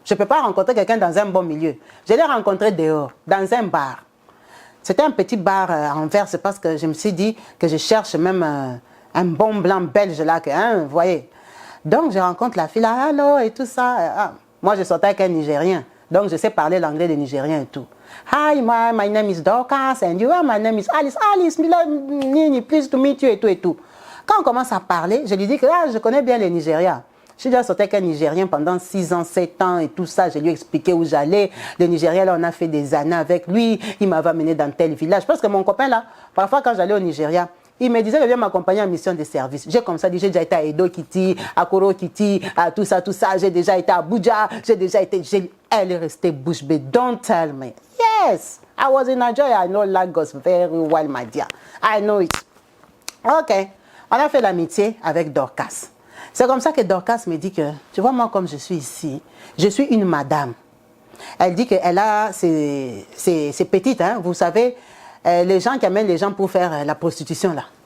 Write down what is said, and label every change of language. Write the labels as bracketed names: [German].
[French] Je ne peux pas rencontrer quelqu'un dans un bon milieu. Je l'ai rencontré dehors, dans un bar. C'était un petit bar à Anvers parce que je me suis dit que je cherche même un bon blanc belge là, hein, vous voyez. Donc je rencontre la fille là, allô et tout ça. Moi je sortais avec un Nigérien, donc je sais parler l'anglais des Nigériens et tout. [English] Hi, my name is Dorcas and you are my name is Alice. Alice, pleased to meet you [French] et tout et tout. Quand on commence à parler, je lui dis que je connais bien les Nigériens. J'ai déjà sorti avec un Nigérien pendant 6 ans, 7 ans et tout ça. Je lui ai expliqué où j'allais. Le Nigérien, là, on a fait des années avec lui. Il m'avait amené dans tel village. Parce que mon copain, là, parfois, quand j'allais au Nigeria, il me disait qu'il vient m'accompagner en mission de service. J'ai comme ça dit, j'ai déjà été à Edo Kiti, à Koro Kiti, à tout ça, tout ça. J'ai déjà été à Abuja. J'ai déjà été... Elle est restée bouche bée. [English] Don't tell me. Yes, I was in Nigeria. I know Lagos very well, my dear. I know it. OK. [French] On a fait l'amitié avec Dorcas. C'est comme ça que Dorcas me dit que, tu vois, moi, comme je suis ici, je suis une madame. Elle dit qu'elle a ses petites, hein, vous savez, les gens qui amènent les gens pour faire la prostitution, là.